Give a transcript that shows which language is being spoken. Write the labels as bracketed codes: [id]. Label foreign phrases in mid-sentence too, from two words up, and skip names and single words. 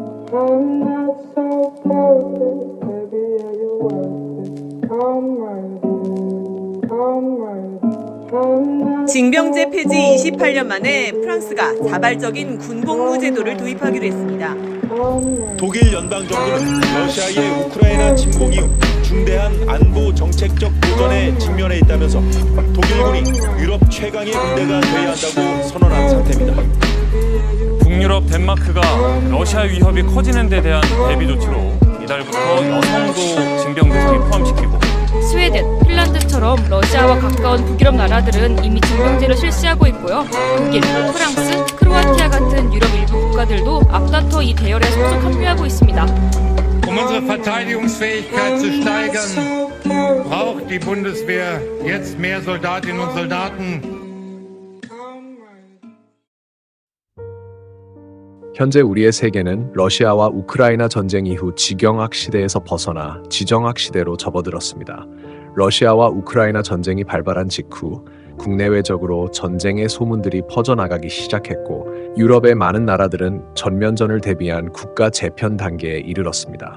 [en] I'm not so perfect, baby, are you worth it? I'm ready, I'm ready, I'm not. [ko] 징병제 폐지 28년 만에 프랑스가 자발적인 군복무 제도를 도입하기로 했습니다. 독일 연방정부는 러시아의 우크라이나 침공 이후 중대한 안보 정책적 도전에 직면해 있다면서 독일군이 유럽 최강의 군대가 되어야 한다고 선언한 상태입니다. 북유럽 덴마크가 러시아 위협이 커지는 데 대한 대비 조치로 이달부터 여성도 징병 대상에 포함시키고 스웨덴, 핀란드처럼 러시아와 가까운 북유럽 나라들은 이미 징병제를 실시하고 있고요. 독일, 프랑스, 크로아티아 같은 유럽 일부 국가들도 앞다퉈 이 대열에 속속 합류하고 있습니다. [de] Um unsere Verteidigungsfähigkeit zu steigern, braucht die Bundeswehr jetzt mehr Soldatinnen und Soldaten. [ko] 현재 우리의 세계는 러시아와 우크라이나 전쟁 이후 지경학 시대에서 벗어나 지정학 시대로 접어들었습니다. 러시아와 우크라이나 전쟁이 발발한 직후 국내외적으로 전쟁의 소문들이 퍼져나가기 시작했고 유럽의 많은 나라들은 전면전을 대비한 국가 재편 단계에 이르렀습니다.